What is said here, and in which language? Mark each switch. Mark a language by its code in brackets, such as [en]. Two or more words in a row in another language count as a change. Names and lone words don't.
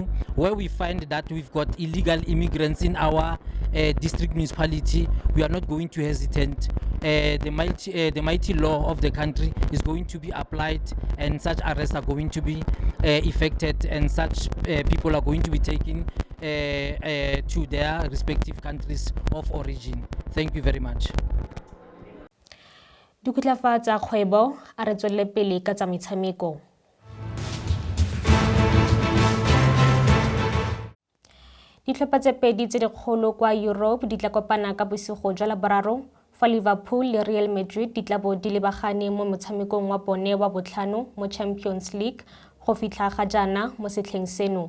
[en] Where we find that we've got illegal immigrants in our district municipality, we are not going to hesitate. The mighty law of the country is going to be applied, and such arrests are going to be effected, and such people are going to be taken to their respective countries of origin. Thank you very much. [tn] Dikgotlafatsa kgwebo a re tswelele pele ka tsa metshameko. Ditlhopha tse pedi tse dikgolo kwa Europe di tla kopana ka bosigo jwa Laboraro fa Liverpool le Real Madrid di tla bo di lebagane mo motshamekong wa bone wa botlhano mo Champions League go fitlha ga jana mo setlheng seno.